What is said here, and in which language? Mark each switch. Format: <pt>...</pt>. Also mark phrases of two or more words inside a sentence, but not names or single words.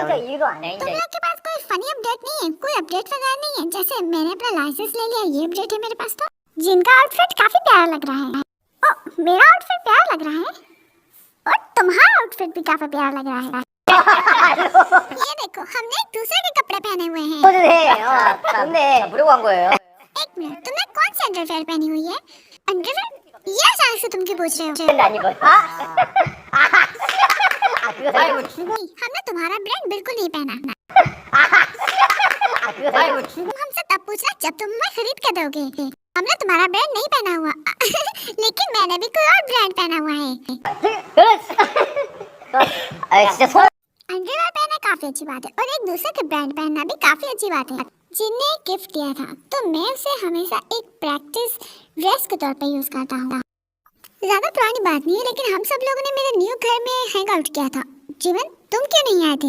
<hi>तुम लोग के पास कोई</hi> <en>funny update</en> <hi>नहीं है? कोई अपडेट वगैरह नहीं है? जैसे मैंने अपना लाइसेंस ले लिया, ये अपडेट है मेरे पास। तो जिनका आउटफिट काफी प्यारा लग रहा है। ओ, मेरा आउटफिट प्यारा लग रहा है और तुम्हारा आउटफिट भी काफी प्यारा लग रहा है। ये देखो हमने एक दूसरे के कपड़े पहने हुए हैं।</hi> <ko>근데 부르고 한 거예요.</ko> <hi>एक मिनट, तुमने कौन सी अंडरवेयर पहनी हुई है? अंडरवेयर? ये अचानक से तुम क्यों पूछ रहे हो?</hi> <ko>아니고. 아이고 죽어.</ko> <hi>नहीं, हमने तुम्हारा ब्रांड बिल्कुल नहीं पहना।</hi> <ko>아이고 죽어.</ko> <hi>तुम हमसे तब पूछना जब तुम हमें खरीद कर दोगे। हमने तुम्हारा ब्रांड नहीं पहना हुआ। लेकिन मैंने भी कोई और ब्रांड पहना हुआ है।</hi> <ko>그렇지. 아 진짜 소.</ko> <hi>अंडरवेयर पहनना काफी अच्छी बात है और एक दूसरे के ब्रांड पहनना भी काफी अच्छी बात है। जिनने गिफ्ट दिया था तो मैं उसे हमेशा एक</hi> <en>practice dress</en> <hi>के तौर पे यूज करता हूँ। ज्यादा पुरानी बात नहीं है, लेकिन हम सब लोगों ने मेरे न्यू घर में</hi> <en>hang out</en> <hi>किया था। जीवन, तुम क्यों नहीं आए थे?</hi>